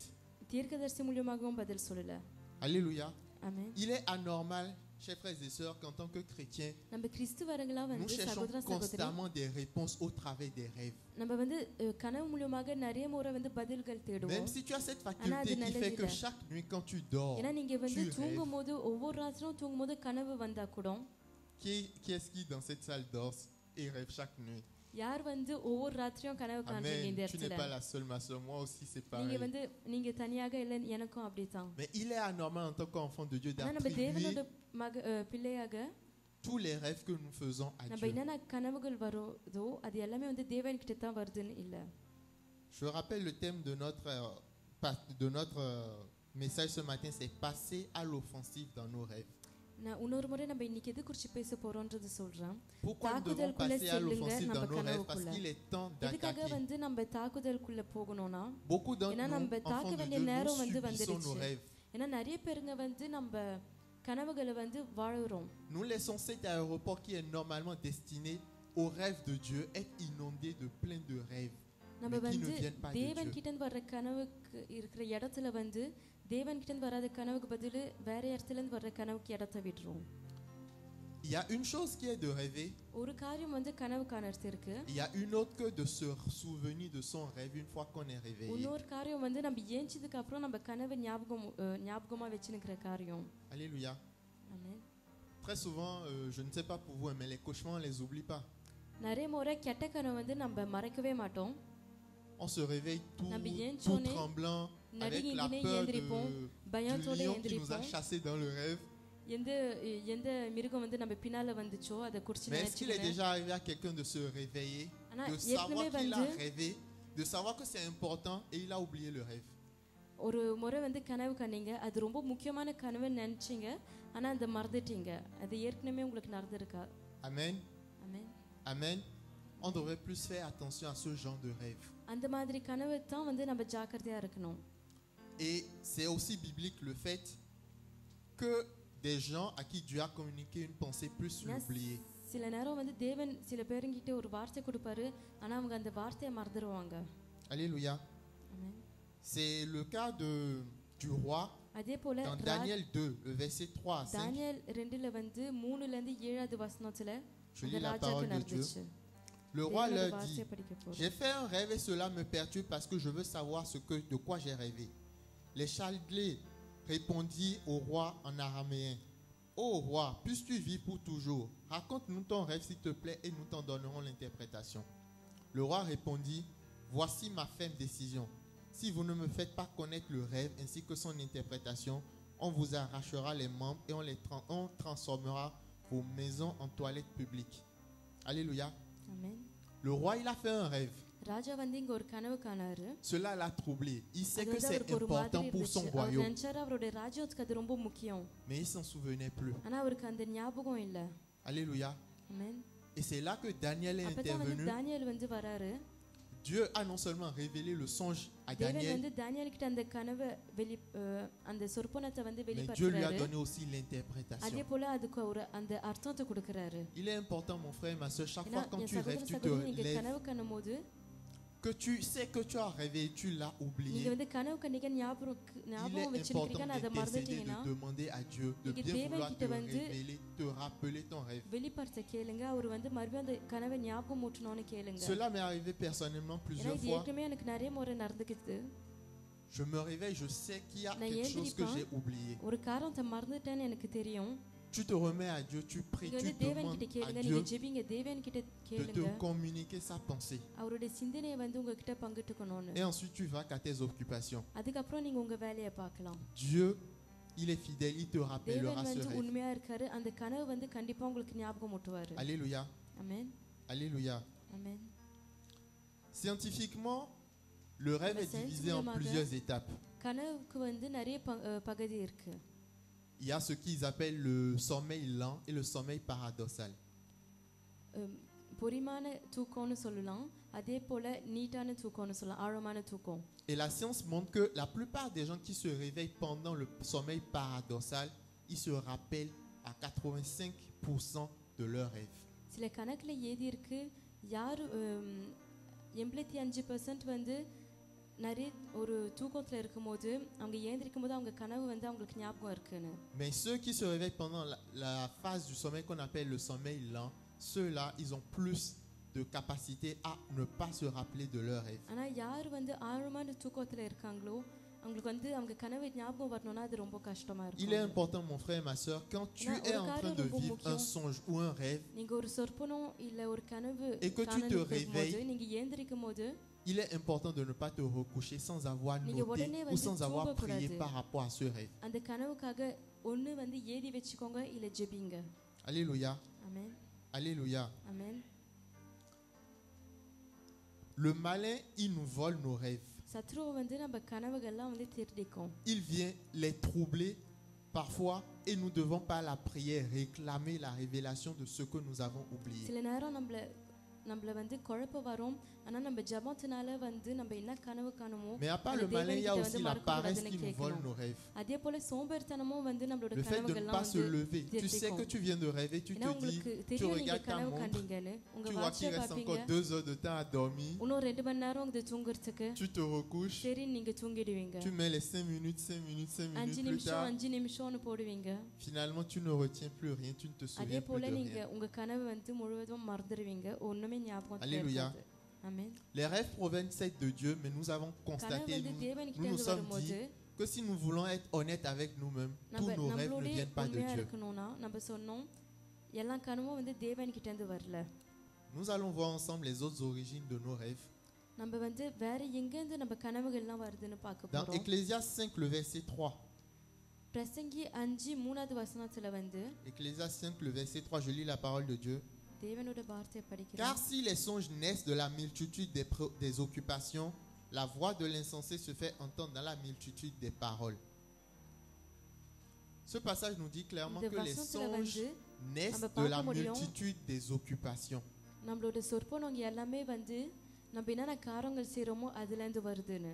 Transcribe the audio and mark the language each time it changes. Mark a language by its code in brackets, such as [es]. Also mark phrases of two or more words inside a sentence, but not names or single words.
[ta] தீர்க்கதரிசி மூலமாகவும் பதில் சொல்லல. [fr] Alléluia. [ta] ஆமென். [fr] Il est anormal, chers frères et sœurs, qu'en tant que chrétiens, [ta] நம்ம கிறிஸ்துவர்களா [fr] nous [ta] வந்து [fr] cherchons [ta] சகோதர சகோதரி [fr] constamment des réponses au travers des rêves. [ta] நம்ம வந்து கனவு மூலமாக நிறைய முறை வந்து பதில்கள் [fr] Même [ta] தேடுவோம். [fr] si tu as cette Anna, faculté qui [ta] அது [fr] fait que [ta] நல்லதில்லை. [fr] chaque nuit quand tu dors, [ta] ஏன்னா நீங்க வந்து [fr] tu rêves. [ta] தூங்கும் போது ஒவ்வொரு ராத்திரும் தூங்கும் போது கனவு வந்தா கூட [fr] Qui est-ce qui dans cette salle dort et rêve chaque nuit? [ta] யார் வந்து ஒவ்வொரு ராத்திரியும் கனவு காண்றீங்க இந்த [fr] Amen. Tu n'es [ta] இடத்துல? [fr] pas la seule, ma soeur. Moi aussi, c'est [ta] நீங்க [fr] pareil. [ta] வந்து நீங்க தனியாக இல்லை, எனக்கும் அப்படித்தான். [fr] Mais il est anormal en tant qu'enfant de Dieu [ta] ஆனா நம்ம தேவனோட [fr] d'attribuer [ta] பிள்ளையாக [fr] tous les rêves que nous faisons à [ta] நம்ம [fr] Dieu. [ta] என்னென்ன கனவுகள் வருதோ அது எல்லாமே வந்து தேவன் கிட்ட தான் வருதுன்னு இல்லை. [fr] Je rappelle le thème de notre message ce matin, c'est passer à l'offensive dans nos rêves. [ta] நான் இன்னொரு முறை நம்ம இன்னைக்கு எது குறித்து பேச போறோம்ன்றது சொல்றேன். [fr] Pourquoi nous devons [ta] தாக்குதலுக்குள்ள [fr] passer à [ta] செல்லுங்க [fr] l'offensive dans [ta] நம்ம [fr] nos rêves? Parce [ta] கனவுக்குள்ள. [fr] qu'il est temps [ta] எதுக்காக [fr] d'attaquer. [ta] வந்து நம்ம தாக்குதலுக்குள்ள போகணும்னா, [fr] Beaucoup d'entre [ta] ஏன்னா [fr] nous, [ta] நம்ம [fr] enfants [ta] தாக்க [fr] de [ta] வேண்டிய [fr] Dieu, [ta] நேரம் [fr] nous [ta] வந்து [fr] subissons nos [ta] வந்துருச்சு. [fr] rêves. [ta] ஏன்னா நிறைய பேருங்க வந்து நம்ம கனவுகளை வந்து வாழுறோம். [fr] Nous laissons cet aéroport qui est normalement destiné aux rêves de Dieu être inondé de plein de rêves, [ta] நம்ம [fr] mais qui ne [ta] வந்து [fr] viennent pas de [ta] தேவன் [fr] Dieu. [ta] கிட்ட இருந்து வர்ற கனவுக்கு இருக்கிற இடத்துல வந்து தேவன் கிட்ட இருந்து வராத கனவுக்கு பதில் வேற இடத்துல இருந்து வர்ற கனவுக்கு இடத்த விடுறோம். [fr] Il y a une chose qui est de rêver, [ta] ஒரு காரியம் வந்து கனவு காணறது இருக்கு. [fr] il y a une autre que de se souvenir de son rêve une fois qu'on est réveillé. [ta] இன்னொரு காரியம் வந்து நம்ம ஏஞ்சதுக்கு அப்புறம் நம்ம கனவு ஞாபகமா வச்சுக்கிற காரியம். [fr] Alléluia. [ta] ஆமென். [fr] Très souvent, je ne sais pas pour vous, mais les cauchemars, on ne les oublie pas. [ta] நிறைய முறை கெட்ட கனவு வந்து நம்ம மறக்கவே மாட்டோம். [fr] On se réveille tout Nabi yenchone, tremblant, avec [ta] நடுங்கி [fr] la [ta] இங்கினே [fr] peur [ta] எந்திரிப்போம், [fr] du [ta] பயத்தோட [fr] lion qui nous a [ta] எந்திரிப்போம். [fr] chassés dans le rêve. [ta] எந்த எந்த மிருகம் வந்து நம்ம பின்னால வந்துச்சோ அதை குறிச்சு [fr] Mais est-ce qu'il est [ta] நினைச்சுக்கிட்டு, [fr] déjà arrivé à quelqu'un de se réveiller, [ta] ஆனா [fr] de savoir [ta] ஏற்கனவே [fr] qu'il a [ta] வந்து [fr] rêvé, de savoir que c'est important et il a oublié le rêve? [ta] ஒரு முறை வந்து கனவு கண்டீங்க, அது ரொம்ப முக்கியமான கனவு நினைச்சீங்க, ஆனா அதை மறந்துட்டீங்க. அது ஏற்கனவே உங்களுக்கு நடந்திருக்கா? [fr] Amen. [ta] ஆமென். [fr] Amen. On devrait plus faire attention à ce genre de rêve. [ta] அந்த மாதிரி கனவு தான் வந்து நம்ம ஜாக்கிரதையா இருக்கணும். [fr] Et c'est aussi biblique le fait que des gens à qui Dieu a communiqué une pensée plus l'oublier. [ta] சில நேரம் வந்து தேவன் சில பேருங்கிட்ட ஒரு வார்த்தை கொடுப்பாரு, ஆனா அவங்க அந்த வார்த்தையை மறந்துடுவாங்க. [fr] Alléluia. [ta] ஆமென். [fr] C'est le cas du roi [ta] அதே போல [fr] dans Daniel 2, le verset 3 à 5. [ta] தானியேல் 2ல வந்து 3ல இருந்து 7வது வசனத்துல [fr] Je [ta] அந்த [fr] lis la [ta] ராஜாக்கு [fr] parole de Dieu. [ta] நடந்துச்சு. [fr] Le roi [ta] தேவனோட [fr] leur dit, [ta] வார்த்தையை படிக்க போறோம். [fr] j'ai fait un rêve et cela me perturbe parce que je veux savoir de quoi j'ai rêvé. Les Chaldées répondit au roi en araméen. Ô roi, puisses-tu vivre pour toujours? Raconte-nous ton rêve s'il te plaît et nous t'en donnerons l'interprétation. Le roi répondit, voici ma ferme décision. Si vous ne me faites pas connaître le rêve ainsi que son interprétation, on vous arrachera les membres et on transformera vos maisons en toilettes publiques. Alléluia. [ta] ஆமென். [fr] Le roi, il a fait un rêve. [ta] ராஜா வந்து இங்க ஒரு கனவு காணாரு. [fr] Cela l'a troublé. Il sait [ta] அது [fr] que [ta] வந்து [fr] c'est [ta] அவருக்கு ஒரு மாதிரி [fr] important pour son [ta] இருந்துச்சு. அவர் [fr] royaume. [ta] நினைச்சாரு அவருடைய ராஜ்யத்துக்கு அது ரொம்ப முக்கியம். [fr] Mais il s'en souvenait plus. [ta] ஆனா அவருக்கு அந்த ஞாபகம் இல்ல. [fr] Alléluia. [ta] ஆமென். [fr] Et c'est là que Daniel est [ta] அப்பதான் வந்து [fr] intervenu. [ta] தானியேல் வந்து வராரு. [fr] Dieu a non seulement révélé le songe à [ta] தேவன் [fr] Daniel, [ta] வந்து தானியேல் கிட்ட அந்த கனவை அந்த சொற்பனத்தை வந்து [fr] mais Dieu lui a [ta] வெளிப்படுத்துறாரு. [fr] donné aussi [ta] அதே [fr] l'interprétation. [ta] போல அதுக்கு ஒரு அந்த அர்த்தத்தை கொடுக்கறாரு. [fr] Il est important, mon frère et ma soeur, chaque [ta] ஏன்னா [fr] fois quand [ta] என் [fr] tu [ta] சகோதர [fr] rêves, tu te [ta] சகோதரி நீங்க [fr] lèves, [ta] கனவு காணும்போது [fr] que tu sais que tu as rêvé et tu l'as [ta] நீங்க [fr] oublié. [ta] வந்து கனவு கண்டிக்க [fr] Il [ta] ஞாபகம் [fr] est [ta] வச்சிருக்கீங்க, [fr] important [ta] அதை [fr] d'intercéder, [ta] மறந்துட்டீங்கன்னா [fr] de demander à Dieu de [ta] நீங்க [fr] bien [ta] தேவன் [fr] vouloir [ta] கிட்ட [fr] te [ta] வந்து [fr] révéler, te rappeler ton rêve. [ta] வெளிப்படுத்த கேளுங்க. அவர் வந்து மறுபடியும் அந்த கனவை ஞாபகம் ஊட்டணும்னு கேளுங்க. [fr] Cela m'est arrivé personnellement [ta] ஏன்னா [fr] plusieurs [ta] இது [fr] fois. [ta] ஏற்கனவே எனக்கு நிறைய முறை நடந்துக்குது. [fr] Je me réveille, je sais qu'il y a [ta] நான் [fr] quelque chose que [ta] ஏந்திரிப்பேன். [fr] j'ai oublié. [ta] ஒரு காரணத்தை மறந்துட்டேன்னு எனக்கு தெரியும். [fr] Tu te remets à Dieu, tu pries, [ta] நீங்க [fr] tu [ta] வந்து தேவன் [fr] demandes [ta] கிட்ட [fr] à [ta] கேளுங்க, [fr] Dieu [ta] நீங்க ஜெபிங்க, தேவன் கிட்ட [fr] de [ta] கேளுங்க. [fr] te communiquer sa pensée. [ta] அவருடைய சிந்தனையை வந்து உங்ககிட்ட பங்கிட்டுக்கணும்னு. [fr] Et ensuite, tu vas qu'à tes occupations. [ta] அதுக்கப்புறம் நீங்க உங்க வேலையை பார்க்கலாம். [fr] Dieu, il est fidèle, il te rappellera [ta] தேவன் [fr] ce [ta] வந்து [fr] rêve. [ta] உண்மையா இருக்காரு. அந்த கனவு வந்து கண்டிப்பா உங்களுக்கு ஞாபகம் ஊட்டுவாரு. [fr] Alléluia. [ta] ஆமென். [fr] Alléluia. [ta] ஆமென். [fr] Scientifiquement, le rêve est divisé en plusieurs étapes. [ta] கனவுக்கு வந்து நிறைய பகுதி இருக்கு. [fr] Il y a ce qu'ils appellent le sommeil lent et le sommeil paradoxal. [ta] பொறிமான தூக்கம்னு சொல்லலாம், அதே போல நீட்டான தூக்கம்னு சொல்லலாம், ஆழமான தூக்கம். [fr] Et la science montre que la plupart des gens qui se réveillent pendant le sommeil paradoxal, ils se rappellent à 85% de leurs rêves. [ta] சில கணக்குல ஏதி இருக்கு, யார் 85% வந்து நிறைய ஒரு தூக்கத்துல இருக்கும்போது அவங்க ஏந்திரிக்கும் போது அவங்க கனவு வந்து அவங்களுக்கு ஞாபகம் இருக்குன்னு. [fr] Mais ceux qui se réveillent pendant la phase du sommeil qu'on appelle le sommeil lent, ceux-là, ils ont plus de capacité à ne pas se rappeler de leurs rêves. [ta] ஆனா யார் வந்து ஆழமான தூக்கத்துல இருக்காங்களோ அவங்களுக்கு வந்து அவங்க கனவு ஞாபகம் வரணும்னா அது ரொம்ப கஷ்டமா [fr] Il est [ta] இருக்கும். [fr] important, mon frère et ma soeur, quand tu Non, es en regarde train de le beau vivre un bouquin. songe ou un rêve, [ta] நீங்க ஒரு சொற்பனம் இல்ல ஒரு கனவு [fr] Et que tu te [ta] காணலுக்கு போகும்போது, [fr] réveilles. [ta] நீங்க ஏந்திரிக்கும் போது [fr] il est important de ne pas te recoucher sans avoir [ta] நீங்க [fr] noté [ta] உடனே [fr] ou [ta] வந்து [fr] sans avoir prié [ta] தூங்கக்கூடாது. [fr] par rapport à ce rêve. [ta] அந்த கனவுக்காக ஒண்ணு வந்து ஏதி வச்சுக்கோங்க இல்ல ஜெபிங்க. [fr] Alléluia. [ta] ஆமென். [fr] Alléluia. [ta] ஆமென். [fr] Le malin, il nous vole nos rêves. [ta] சத்ருவை வந்து நம்ம கனவுகள்லாம் வந்து திருடிக்கும். [fr] Il vient les troubler parfois et nous devons par la prière réclamer la révélation de ce que nous avons oublié. [ta] சில நேரம் நம்மள வந்து குழப்ப வரும். ஆனா நம்ம ஜெபத்தினால வந்து நம்ம என்ன கனவு காணுமோ [fr] Mais à part le malin, il y a aussi la paresse qui nous vole nos rêves. [ta] அதே போல சோம்பேறித்தனமும் வந்து நம்மளோட [fr] Le fait de ne [ta] கனவுகள்லாம் [fr] pas se [ta] வந்து [fr] lever. Tu sais que tu viens de rêver, tu [ta] ஏன்னா [fr] te dis, [ta] உங்களுக்கு [fr] tu [ta] தெரியும் நீங்க [fr] regardes ta [ta] கனவு [fr] montre, [ta] கண்டீங்கன்னு உங்க [fr] tu vois [ta] வாட்சை [fr] qu'il reste [ta] பாப்பீங்க. [fr] encore 2 heures de temps à dormir, [ta] இன்னும் 2 மணி நேரம் இது தூங்குறதுக்கு [fr] tu te recouches, [ta] சரி நீங்க தூங்கிடுவீங்க. [fr] tu mets les 5 minutes, 5 minutes, 5 5 minutes plus [ta] நிமிஷம் [fr] tard. [ta] 5 நிமிஷம்னு போடுவீங்க. [fr] Finalement, tu ne retiens plus rien, tu ne te [ta] அதே [fr] souviens plus [ta] போல [fr] de [ta] நீங்க [fr] rien. [ta] உங்க கனவு வந்து முழுவதும் மறந்துடுவீங்க. ஒண்ணுமே ஞாபகம் [fr] Alléluia. [ta] இருக்காது. ஆமென். [fr] Les rêves proviennent certes de Dieu, mais nous avons [ta] கனவு [fr] constaté, [ta] வந்து தேவன் கிட்ட [fr] nous nous [ta] இருந்து [fr] sommes [ta] வரும்போது [fr] dit que si nous voulons être honnêtes avec nous-mêmes, tous [ta] நம்ம [fr] nos rêves ne [ta] நம்மளோட [fr] viennent pas de [ta] உண்மையா [fr] Dieu. [ta] இருக்கணும்னா நம்ம சொன்னோம் எல்லா கனவும் வந்து தேவன் கிட்ட இருந்து வரல. [fr] Nous allons voir ensemble les autres origines de nos rêves. [ta] நம்ம வந்து வேற எங்க இருந்து நம்ம கனவுகள்லாம் வருதுன்னு பார்க்க [fr] Dans [ta] போறோம். [fr] Ecclésiaste 5, le verset 3. [ta] பிரசங்கி 5:3 வசனத்துல வந்து [fr] Ecclésiaste 5, le verset 3, je lis la parole de Dieu. [ta] தேவனோட வார்த்தையை [fr] Car [ta] படிக்கிறோம். [fr] si les songes naissent de la multitude des occupations, la voix de l'insensé se fait entendre dans la multitude des paroles. Ce passage nous dit clairement [ta] இந்த [fr] que les [ta] வசனத்துல [fr] songes [ta] வந்து [fr] naissent [ta] நம்ம [fr] de la [ta] பார்க்க முடியும். [fr] multitude des occupations. [ta] நம்மளோட சொற்பனங்க எல்லாமே வந்து நம்ம என்னென்ன காரியங்கள் செய்றோமோ அதுல இருந்து வருதுன்னு.